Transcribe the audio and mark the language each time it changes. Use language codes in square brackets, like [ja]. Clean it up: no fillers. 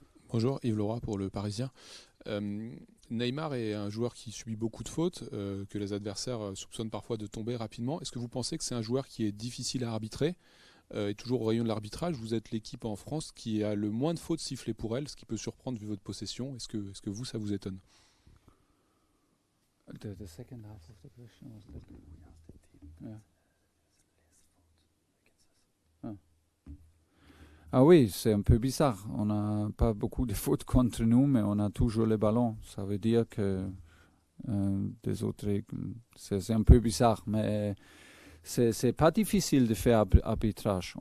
[fr] Bonjour, Yves Leroy pour le Parisien. Neymar est un joueur qui subit beaucoup de fautes, que les adversaires soupçonnent parfois de tomber rapidement. Est-ce que vous pensez que c'est un joueur qui est difficile à arbitrer et toujours au rayon de l'arbitrage? Vous êtes l'équipe en France qui a le moins de fautes sifflées pour elle, ce qui peut surprendre vu votre possession. Est-ce que vous, ça vous étonne? [en] The second half of the question was that. Yeah. [fr] Ah oui, c'est un peu bizarre. On n'a pas beaucoup de fautes contre nous, mais on a toujours le ballon. Ça veut dire que des autres, c'est un peu bizarre, mais c'est pas difficile de faire arbitrage.